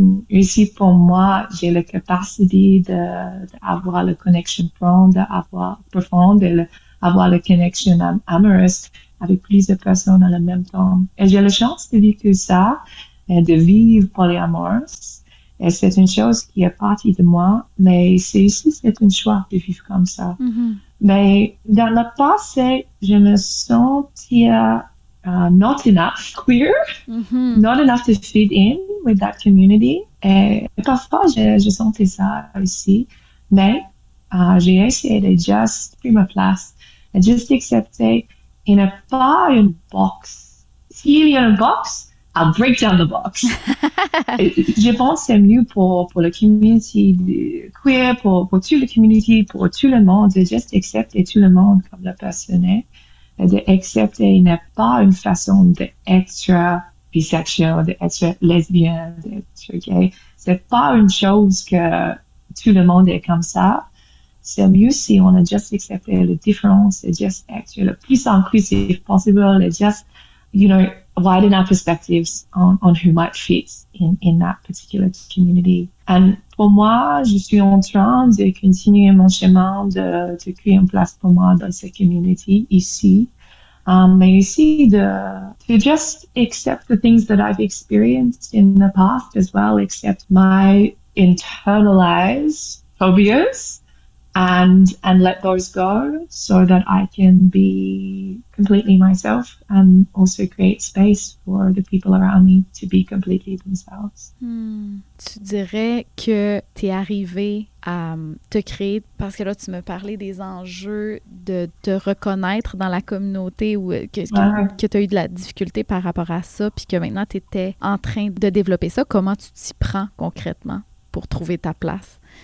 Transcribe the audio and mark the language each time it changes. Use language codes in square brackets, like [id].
[fr] Ici, pour moi, j'ai la capacité d'avoir la connexion profonde et avoir la connexion amoureuse avec plusieurs personnes en même temps. Et j'ai la chance de vivre ça et de vivre polyamoreuse. Et c'est une chose qui est partie de moi, mais c'est un choix de vivre comme ça. Mais dans le passé, je me sentais [en] not enough queer, not enough to fit in with that community. [fr] Et parfois, je sentais ça aussi, mais j'ai essayé de juste faire ma place, de juste accepter. Il n'y a pas une box. S'il y a une box, [en] I'll break down the box. [fr] Je pense que c'est mieux pour la community queer, pour toute la community, pour tout le monde, de juste accepter tout le monde comme la personne est. D'accepter n'est pas une façon d'être bisexuel, d'être lesbienne, d'être gay. C'est pas une chose que tout le monde est comme ça. C'est mieux si on a juste accepté la différence et juste être le plus inclusif possible et [en] just, widen our perspectives on who might fit in that particular community. [fr] And pour moi, je suis en train de continuer mon chemin de créer une place pour moi dans cette community ici. Mais aussi [en] to just accept the things that I've experienced in the past as well, accept my internalized phobias and let those go so that I can be completely myself and also create space for the people around me to be completely themselves. [fr] Tu dirais que tu es arrivé à te créer, parce que là, tu me parlais des enjeux de te reconnaître dans la communauté ou que tu as eu de la difficulté par rapport à ça, puis que maintenant, tu étais en train de développer ça. Comment tu t'y prends concrètement pour trouver ta place?